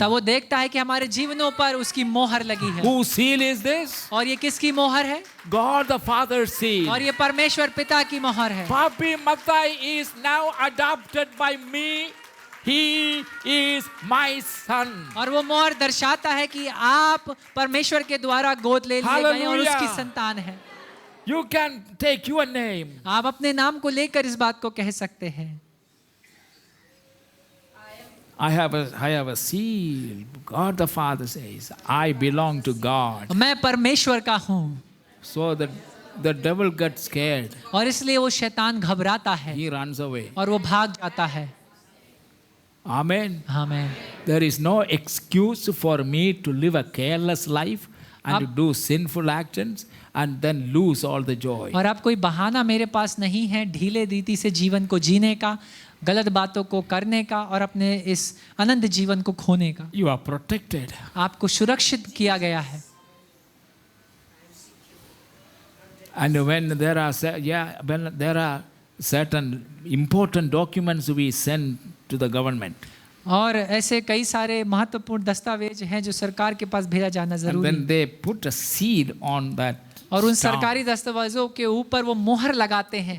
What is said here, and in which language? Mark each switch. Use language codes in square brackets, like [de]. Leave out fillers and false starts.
[hi] तब वो देखता है कि हमारे जीवनों पर उसकी मोहर लगी है। [en] Whose seal is this? [hi] और ये किसकी मोहर है? [en] God the Father's seal. [hi] और ये परमेश्वर पिता की मोहर है। [en] Papi Matai is now adopted by me. He is my son. [hi] और वो मोहर दर्शाता है कि आप परमेश्वर के द्वारा गोद ले लिए गए हैं और [en] Hallelujah. [hi] उसकी संतान है। [en] You can take your name. [hi] आप अपने नाम को लेकर इस बात को कह सकते हैं। [en] I have a seal. God the Father says, I belong to God. [hi] मैं परमेश्वर का हूँ [en] So the devil gets scared. [hi] और इसलिए वो शैतान घबराता है [en] He runs away. [hi] और वो भाग जाता है। [en] Amen. [hi] आमीन। [en] There is no excuse for me to live a careless life and to do sinful actions and then lose all the joy. [hi] और अब कोई बहाना मेरे पास नहीं है ढीले रीति से जीवन को जीने का, गलत बातों को करने का और अपने इस आनंद जीवन को खोने का। [en] You are protected. [hi] आपको सुरक्षित किया गया है। [en] And when there are certain important documents we send to the government, [hi] और ऐसे कई सारे महत्वपूर्ण दस्तावेज हैं जो सरकार के पास भेजा जाना [en] and [hi] जरूरी [en] then [hi] है। [en] they put a seal on that. [hi] और उन [en] stamp. [hi] सरकारी दस्तावेजों के ऊपर वो मोहर लगाते हैं।